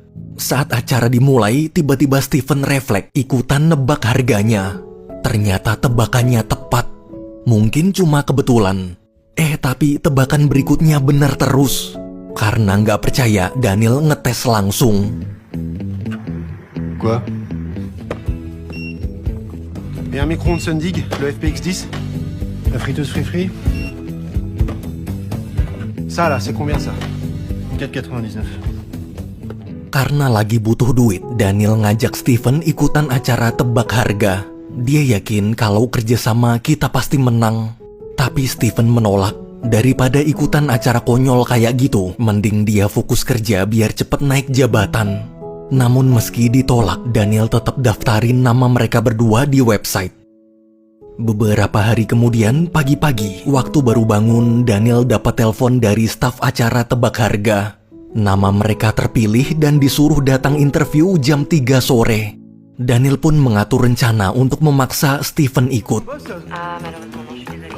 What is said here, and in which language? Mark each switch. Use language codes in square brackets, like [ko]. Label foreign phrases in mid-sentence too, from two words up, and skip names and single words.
[id] Saat acara dimulai, tiba-tiba Steven refleks ikutan nebak harganya. Ternyata tebakannya tepat. Mungkin cuma kebetulan. Tapi tebakan berikutnya benar terus. Karena nggak percaya, Daniel ngetes langsung. [fr] Quoi? Et un micro-ondes Sundig, le FPX 10? La friteuse Free? Ça là, c'est combien ça? 4,99. [id] Karena lagi butuh duit, Daniel ngajak Steven ikutan acara tebak harga. Dia yakin kalau kerjasama kita pasti menang. Tapi Steven menolak. Daripada ikutan acara konyol kayak gitu, mending dia fokus kerja biar cepet naik jabatan. Namun meski ditolak, Daniel tetap daftarin nama mereka berdua di website. Beberapa hari kemudian, pagi-pagi, waktu baru bangun, Daniel dapat telepon dari staf acara tebak harga. Nama mereka terpilih dan disuruh datang interview jam 3 sore. Daniel pun mengatur rencana untuk memaksa Steven ikut. [fr] Ah, malheureusement, non, je suis désolée.